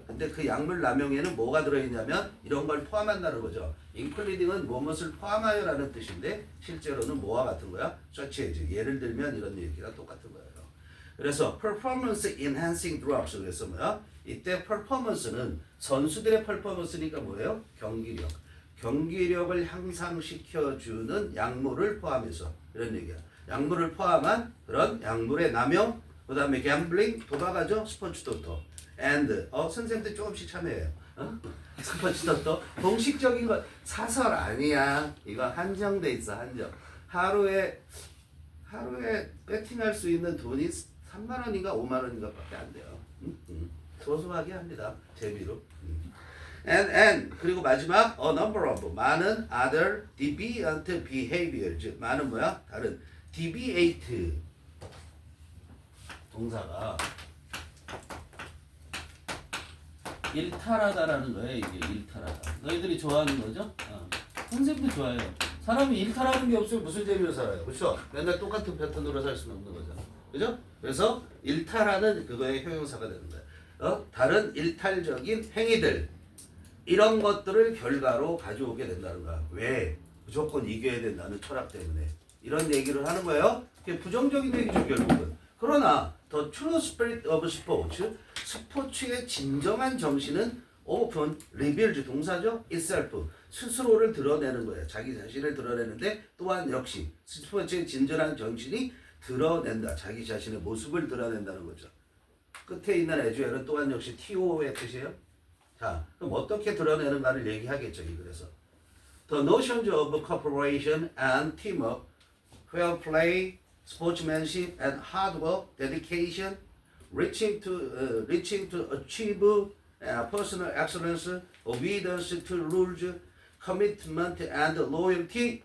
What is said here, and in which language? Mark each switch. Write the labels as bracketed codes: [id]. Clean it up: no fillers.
[ko] 근데 그 약물 남용에는 뭐가 들어있냐면 이런 걸 포함한다는 거죠. including은 무엇을 포함하여라는 뜻인데 실제로는 뭐와 같은 거야? [en] such as. [ko] 예를 들면 이런 얘기랑 똑같은 거예요. 그래서 [en] performance enhancing drugs. [ko] 그래서 뭐야? 이때 performance는 선수들의 performance니까 뭐예요? 경기력. 경기력을 향상시켜주는 약물을 포함해서 이런 얘기야. 약물을 포함한 그런 약물의 남용, 그 다음에 gambling, 도박하죠? 스포츠 토토. and, 선생님들 조금씩 참여해요. 스포츠 토토. 공식적인 것, 사설 아니야. 이거 한정돼 있어, 한정. 하루에 배팅할 수 있는 돈이 3만 원인가 5만 원인가 밖에 안 돼요. 소소하게 합니다. 재미로. [en] and [ko] 그리고 마지막 [en] a number of [ko] 많은 [en] other deviant behaviors. [ko] 많은 뭐야? 다른 deviate 동사가 일탈하다라는 거예요. 이게 일탈하다. 너희들이 좋아하는 거죠? 선생님도 좋아해요. 사람이 일탈하는 게 없으면 무슨 재미로 살아요? 그렇죠? 맨날 똑같은 패턴으로 살 수는 없는 거잖아. 그죠? 그래서 일탈하는 그거의 형용사가 되는 거야. 다른 일탈적인 행위들 이런 것들을 결과로 가져오게 된다는 거야. 왜? 무조건 이겨야 된다는 철학 때문에 이런 얘기를 하는 거예요. 그게 부정적인 얘기죠 결국은. 그러나 [en] the true spirit of sports, [ko] 스포츠의 진정한 정신은 [en] often reveals [ko] 동사죠. itself, 스스로를 드러내는 거예요. 자기 자신을 드러내는데 또한 역시 스포츠의 진정한 정신이 드러낸다. 자기 자신의 모습을 드러낸다는 거죠. 끝에 있는 에듀엘은 또한 역시 TO의 뜻이에요. 자, 그럼 어떻게 드러내는가를 얘기하겠죠. [en] 그래서 The notions of cooperation and teamwork, fair play, sportsmanship and hard work, dedication, reaching to achieve personal excellence, obedience to rules, commitment and loyalty.